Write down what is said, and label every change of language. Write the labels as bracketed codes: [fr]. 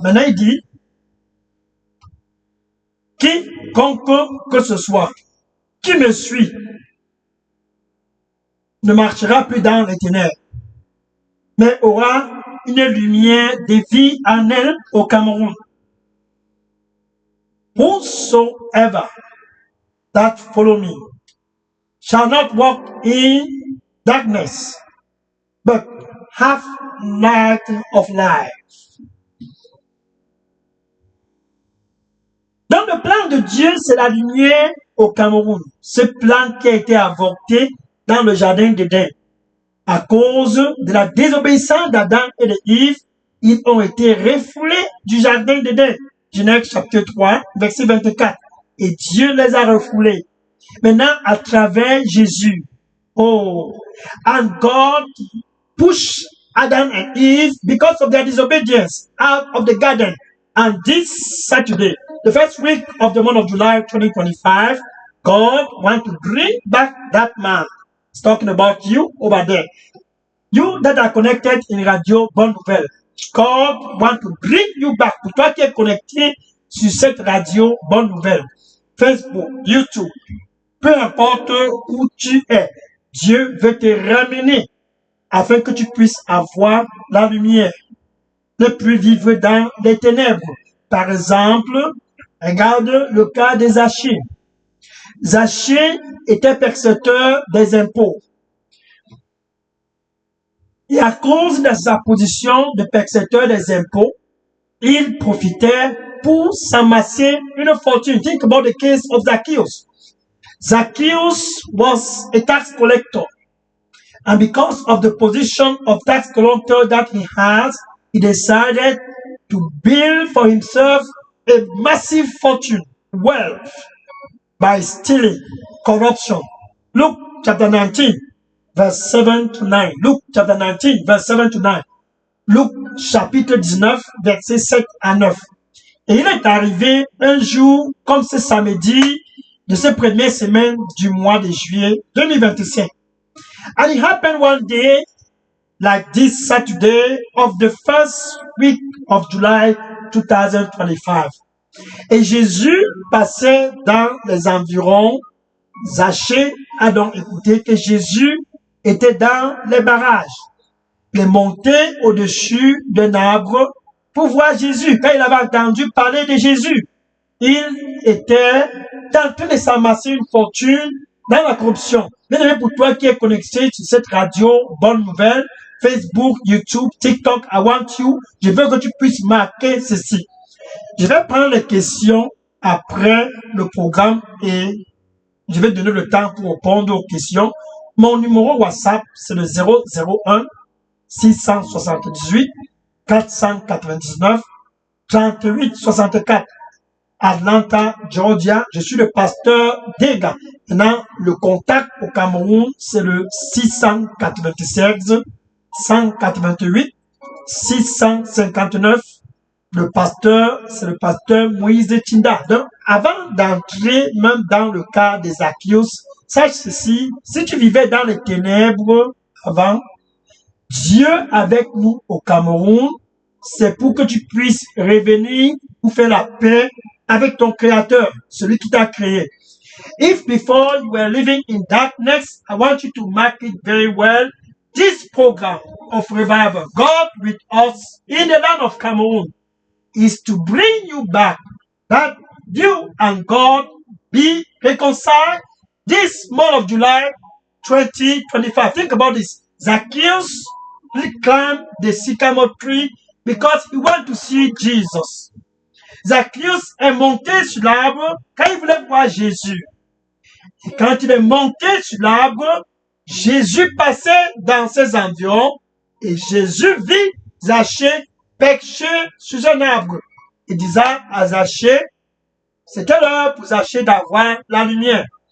[fr] Maintenant, il dit, quiconque que ce soit, qui me suit, ne marchera plus dans les ténèbres, mais aura une lumière de vie en elle au Cameroun. [en] Whosoever that follow me shall not walk in darkness, but have light of life. [fr] Dans le plan de Dieu, c'est la lumière au Cameroun. Ce plan qui a été avorté dans le jardin d'Éden. À cause de la désobéissance d'Adam et d'Ève, ils ont été refoulés du jardin d'Éden. Genèse chapitre 3, verset 24. Et Dieu les a refoulés. Maintenant, à travers Jésus. [en] Oh, and God pushed Adam and Eve because of their disobedience out of the garden. And this Saturday, the first week of the month of July 2025, God wants to bring back that man. It's talking about you over there. You that are connected in Radio Bonne Nouvelle. God wants to bring you back. [fr] Pour toi qui es connecté sur cette radio Bonne Nouvelle, Facebook, YouTube, peu importe où tu es, Dieu veut te ramener afin que tu puisses avoir la lumière. Ne plus vivre dans les ténèbres. Par exemple, regarde le cas de Zachée. Zachée était percepteur des impôts. Et à cause de sa position de percepteur des impôts, il profitait pour s'amasser une fortune. [en] Think about the case of Zacchaeus. Zacchaeus was a tax collector. And because of the position of tax collector that he has, he decided to build for himself a massive fortune, wealth, by stealing, corruption. Luke chapter 19, verse 7 to 9. Luke chapter 19, verse 7 to 9. [fr] Luc chapitre 19, verset 7 à 9. Et il est arrivé un jour, comme ce samedi, de cette première semaine du mois de juillet 2025. [en] And it happened one day, like this Saturday of the first week of July 2025. [fr] Et Jésus passait dans les environs. Zachée a donc écouté que Jésus était dans les barrages. Il est monté au-dessus d'un arbre pour voir Jésus. Quand il avait entendu parler de Jésus, il était en train de s'amasser une fortune dans la corruption. Mais pour toi qui es connecté sur cette radio Bonne Nouvelle, [en] Facebook, YouTube, TikTok, I want you. [fr] Je veux que tu puisses marquer ceci. Je vais prendre les questions après le programme et je vais donner le temps pour répondre aux questions. Mon numéro WhatsApp, c'est le 001 678 499 38 64. Atlanta, Georgia. Je suis le pasteur Dega. Maintenant, le contact au Cameroun, c'est le 696 188 659. Le pasteur, c'est le pasteur Moïse Tinda. Donc, avant d'entrer même dans le cas des Zacchaeus, sache ceci, si tu vivais dans les ténèbres avant, Dieu avec nous au Cameroun, c'est pour que tu puisses revenir pour faire la paix avec ton Créateur, celui qui t'a créé. [en] If before you were living in darkness, I want you to mark it very well. This program of revival, God with us in the land of Cameroon, is to bring you back, that you and God be reconciled this month of July 2025. Think about this. Zacchaeus, he climbed the sycamore tree because he wanted to see Jesus. [fr] Zacchaeus est monté sur l'arbre quand il voulait voir Jésus. Et quand il est monté sur l'arbre, Jésus passait dans ses environs et Jésus vit Zachée perché sur un arbre. Il disait à Zachée, c'était l'heure pour Zachée d'avoir la lumière.